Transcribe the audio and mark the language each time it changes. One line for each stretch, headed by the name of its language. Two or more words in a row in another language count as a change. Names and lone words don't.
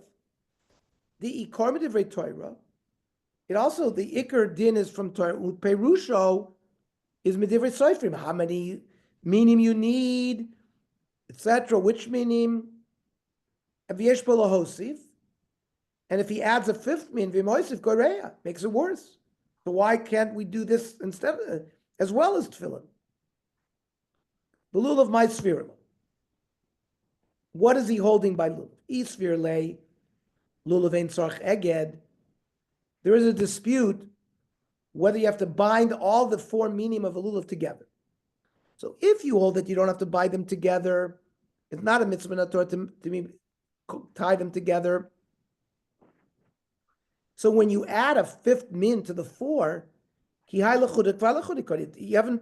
Hebrew: The עיקר מדברי תורה,
English: it also, the
Hebrew: עיקר דין
English: is from Torah.
Hebrew: Perusho is מדברי סופרים.
English: How many minim you need, etc.
Hebrew: Which minim? ויש בו להוסיף.
English: And if he adds a 5th min,
Hebrew: ומוסיף גורע,
English: makes it worse. So why can't we do this instead as well as tefillin? The lulav of my sphere. What is he holding by lulav?
Hebrew: איסבר ליה לולב אין צריך אגד.
English: There is a dispute whether you have to bind all the 4 minim of a lulav together. So if you hold that you don't have to bind them together, it's not a
Hebrew: מצוה תורה
English: to tie them together. So when you add a 5th min to the 4, you haven't.